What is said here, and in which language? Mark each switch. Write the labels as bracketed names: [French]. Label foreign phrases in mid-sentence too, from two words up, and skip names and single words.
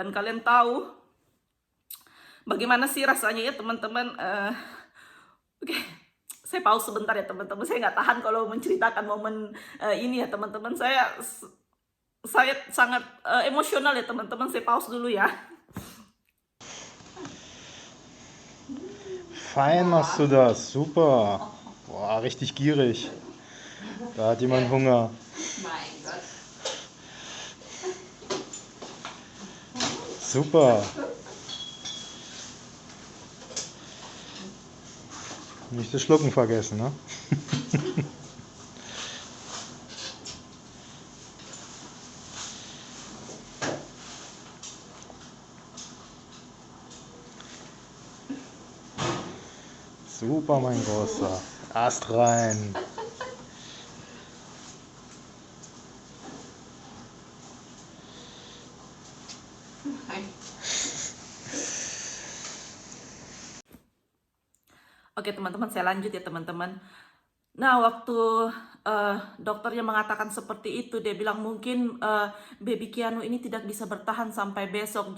[Indonesian] Dan kalian tahu bagaimana sih rasanya ya teman-teman. Oke, saya pause sebentar ya teman-teman. Saya nggak tahan kalau menceritakan momen ini ya teman-teman. Saya sangat emosional ya teman-teman. Saya pause dulu ya. [German] Fein machst du das, super. Boah, richtig gierig. Da hat jemand Hunger. Mein Gott. Super. Nicht das Schlucken vergessen, ne? Super, mein Großer. Ast rein. [Indonesian] Oke teman-teman, saya lanjut ya teman-teman. Nah, waktu dokternya mengatakan seperti itu, dia bilang mungkin baby Keanu ini tidak bisa bertahan sampai besok.